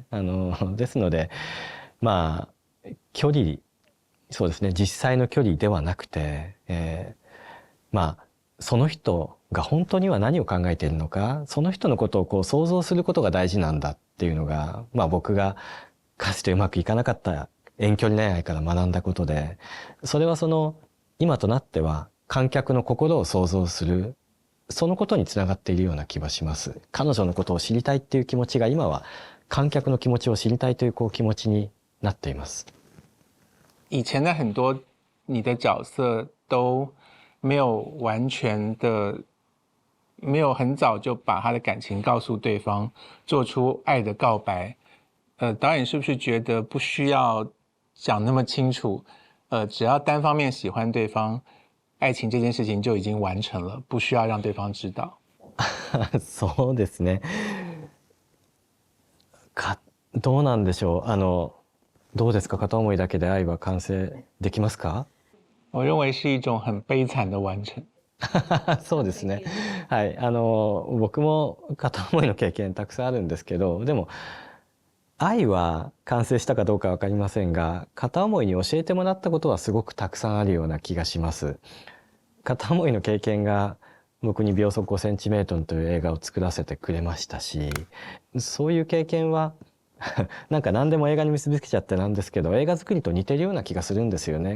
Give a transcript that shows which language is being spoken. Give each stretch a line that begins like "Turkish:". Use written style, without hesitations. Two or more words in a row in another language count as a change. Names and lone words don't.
Japanese: ですので距離、そうですね、実際の距離ではなくて、その人が本当には何を考えているのか、その人のことを想像することが大事なんだっていうのが、僕がかつてうまくいかなかった遠距離恋愛から学んだことで、それは今となっては観客の心を想像する、そのことにつながっているような気はします。彼女のことを知りたいっていう気持ちが今は観客の気持ちを知りたいという気持ちになっています。
Chinese: 以前的很多你的角色都没有完全的，没有很早就把他的感情告诉对方，做出爱的告白。导演是不是觉得不需要讲那么清楚？只要单方面喜欢对方，爱情这件事情就已经完成了，不需要让对方知道。
Japanese: そうですね。どうなんでしょう。どうですか、片思いだけで愛は完成できますか？
Chinese: 我认为是一种很悲惨的完成。
Japanese: そうですね。はい、僕も片思いの経験たくさんあるんですけど、でも愛は完成したかどうかわかりませんが、片思いに教えてもらったことはすごくたくさんあるような気がします。片思いの経験が僕に秒速5センチメートルという映画を作らせてくれましたし、そういう経験はなんか何でも映画に結びつけちゃってなんですけど、映画作りと似てるような気がするんですよね。